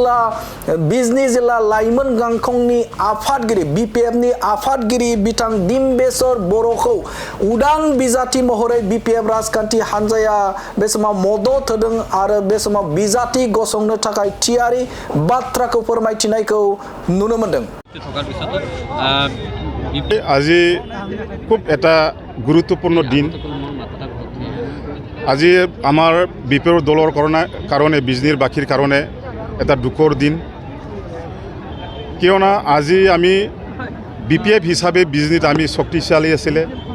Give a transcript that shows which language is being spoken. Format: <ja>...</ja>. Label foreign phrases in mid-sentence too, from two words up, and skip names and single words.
<brx>जिल्ला लाइमोन गांखंनि आफादगिरि बीपीएफ नि आफादगिरि बिथां डिम्बेश्वर बर'खौ उदां बिजाथि महरै बीपीएफ राजखान्थि हान्जाया बे समाव मदद होदों आरो बे समाव बिजाथि गसंनो थाखाय थियारि बाथ्राखौ फोरमायथिनायखौ नुनो मोनदों।</brx> <as>আজি খুব এটা গুৰুত্বপূৰ্ণ দিন। আজি আমাৰ বিপিএফ দলৰ কাৰণে বিজনীৰ বাসীৰ কাৰণে এটা দুখৰ দিন, কিয়নো আজি আমি বিপিএফ হিচাপে বিজনীত আমি শক্তিশালী আছিলে।</as>